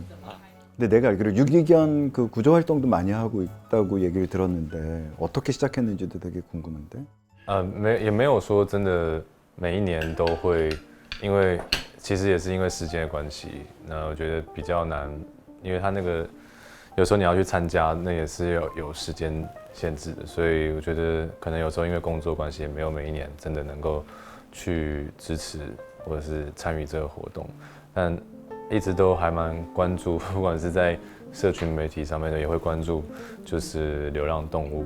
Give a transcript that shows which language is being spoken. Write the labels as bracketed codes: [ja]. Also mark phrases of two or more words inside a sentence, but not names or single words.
[ko] 근데 내가 알기로 유기견 그 구조 활동도 많이 하고 있다고 얘기를 들었는데 어떻게 시작했는지도 되게 궁금한데. [zh] 也没有说真的每一年都会，因为其实也是因为时间的关系，那我觉得比较难，因为他那个有时候你要去参加，那也是有时间限制的，所以我觉得可能有时候因为工作关系，也没有每一年真的能够去支持或者是参与这个活动，但一直都还蛮关注，不管是在社群媒体上面的，也会关注就是流浪动物。